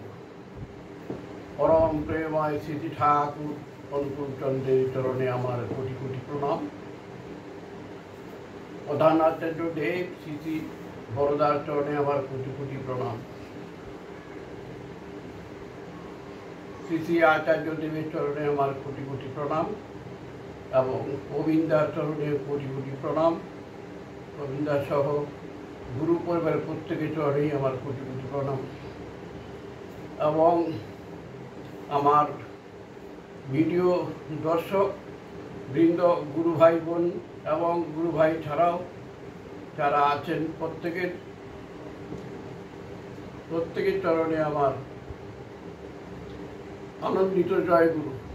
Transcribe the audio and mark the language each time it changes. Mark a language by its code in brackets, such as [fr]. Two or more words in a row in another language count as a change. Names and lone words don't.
[bn] পরম প্রেমায় শ্রী ঠাকুর অনুকূল চন্দ্রের চরণে আমার কোটি কোটি প্রণাম। প্রধান আচার্য দেব শ্রী বড়দার চরণে আমার কোটি কোটি প্রণাম। শ্রী আচার্য দেবের চরণে আমার কোটি কোটি প্রণাম এবং গোবিন্দার চরণে কোটি কোটি প্রণাম। গোবিন্দা সহ গুরু পরিবারের প্রত্যেকের চরণেই আমার কোটি কোটি প্রণাম এবং আমার ভিডিও দর্শক বৃন্দ, গুরু ভাই বোন এবং গুরু ভাই ছাড়াও যারা আছেন প্রত্যেকের চরণে আমার আনন্দিত জয় গুরু।